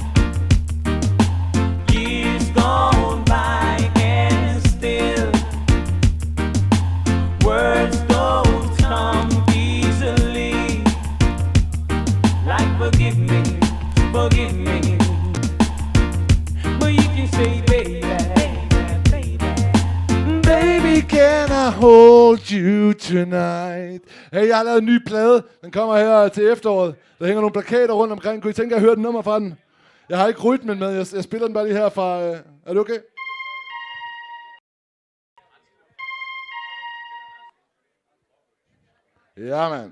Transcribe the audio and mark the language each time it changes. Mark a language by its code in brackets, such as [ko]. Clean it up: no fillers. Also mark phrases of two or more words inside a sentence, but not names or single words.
[en] Years gone by and still words don't come easily. Like forgive me, but you can say baby. Baby, can I hold you tonight? [da] Hey, jeg har lavet en ny plade. Den kommer her til efteråret. Der hænger nogle plakater rundt omkring. Kunne I tænke, at jeg hørte et nummer fra den? Jeg har ikke rytmen med. Jeg spiller den bare lige her fra... Er det okay? Ja, mand.